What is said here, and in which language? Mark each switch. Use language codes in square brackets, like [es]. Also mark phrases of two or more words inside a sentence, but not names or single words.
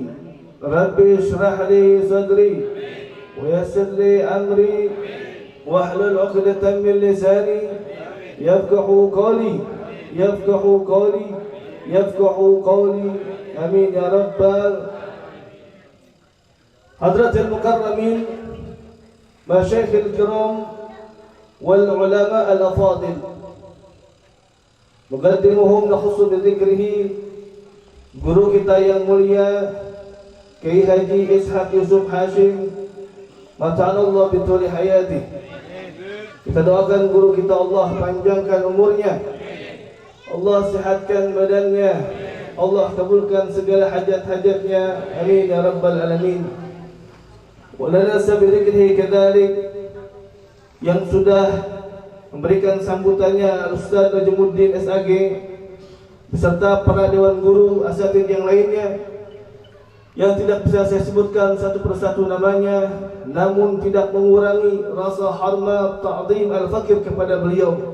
[ar] رب اشرح لي صدري ويسر لي أمري واحلل عقدة من لساني يفقه قولي يفقه قولي آمين يا رب. حضرة المكرمين مشايخ الكرام والعلماء الأفاضل مقدمهم نخص بذكره [id] guru kita yang mulia Kiai Haji Ishaq Yusuf Hashim [ar] متعنا الله بطول حياته. [id] Kita doakan guru kita Allah panjangkan umurnya, Allah sihatkan badannya, Allah kabulkan segala hajat-hajatnya, [ar] آمين يا رب العالمين. Walana sabirikhi kadalik [id] yang sudah memberikan sambutannya Ustaz Najmuddin SAG beserta para dewan guru asatidz yang lainnya yang tidak bisa saya sebutkan satu persatu namanya, namun tidak mengurangi rasa hormat [ar] تعظيم الفقير [id] kepada beliau.